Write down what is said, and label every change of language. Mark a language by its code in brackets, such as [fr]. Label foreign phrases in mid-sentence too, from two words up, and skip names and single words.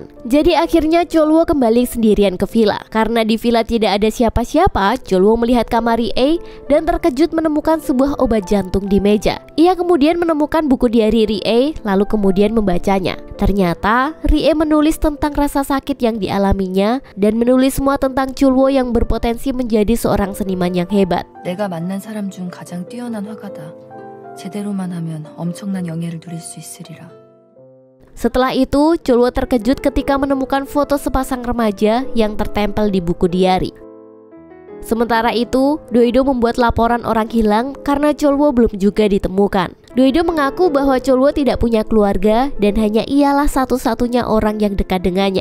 [id] Jadi akhirnya Cholwo kembali sendirian ke villa. Karena di villa tidak ada siapa-siapa, Cholwo melihat kamar Rie dan terkejut menemukan sebuah obat jantung di meja. Ia kemudian menemukan buku diari Rie, lalu kemudian membacanya. Ternyata Rie menulis tentang rasa sakit yang dialaminya dan menulis semua tentang Cholwo yang berpotensi menjadi seorang seniman yang hebat. [ko] 내가 만난 사람 중 가장 뛰어난 화가다. 제대로만 하면 엄청난 영예를 누릴 수 있으리라. [id] Setelah itu, Cholwo terkejut ketika menemukan foto sepasang remaja yang tertempel di buku diari. Sementara itu, Do-hyo membuat laporan orang hilang karena Cholwo belum juga ditemukan. Do-hyo mengaku bahwa Cholwo tidak punya keluarga dan hanya ialah satu-satunya orang yang dekat dengannya.